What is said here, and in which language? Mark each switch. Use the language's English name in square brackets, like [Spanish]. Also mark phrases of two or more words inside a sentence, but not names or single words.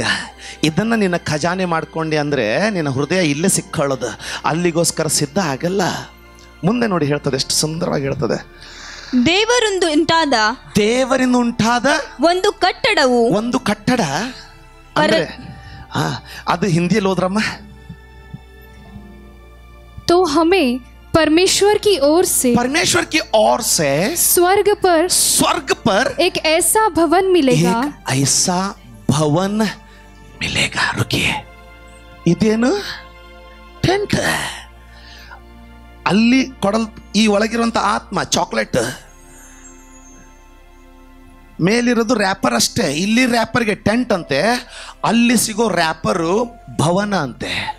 [Kannada] ಇದನ್ನು ನಿನ್ನ ಖಜಾನೆ ಮಾಡ್ಕೊಂಡೆ ಅಂದರೆ ನಿನ್ನ ಹೃದಯ ಇಲ್ಲೇ ಸಿಕ್ಕೊಳ್ಳೋದು, ಅಲ್ಲಿಗೋಸ್ಕರ ಸಿದ್ಧ ಆಗಲ್ಲ. ಮುಂದೆ ನೋಡಿ ಹೇಳ್ತದೆ, ಎಷ್ಟು ಸುಂದರವಾಗಿ ಹೇಳ್ತದೆ. ದೇವರಿಂದ ಉಂಟಾದ ಒಂದು ಕಟ್ಟಡ ಅಂದ್ರೆ ಅದು ಹಿಂದಿಯಲ್ಲಿ ಹೋದ್ರಮ್ಮ. [Hindi] तो हमें परमेश्वर की ओर से स्वर्ग पर एक ऐसा भवन मिलेगा. रुकिए, [Kannada] ಇದೇನು ಟೆಂಟ್? ಅಲ್ಲಿ ಕೊಡಲ್ ಈ ಒಳಗಿರುವಂಥ ಆತ್ಮ ಚಾಕ್ಲೇಟ್, ಮೇಲಿರೋದು ರ್ಯಾಪರ್ ಅಷ್ಟೇ. ಇಲ್ಲಿ ರ್ಯಾಪರ್ಗೆ ಟೆಂಟ್ ಅಂತೆ, ಅಲ್ಲಿ ಸಿಗೋ ರ್ಯಾಪರು ಭವನ ಅಂತೆ.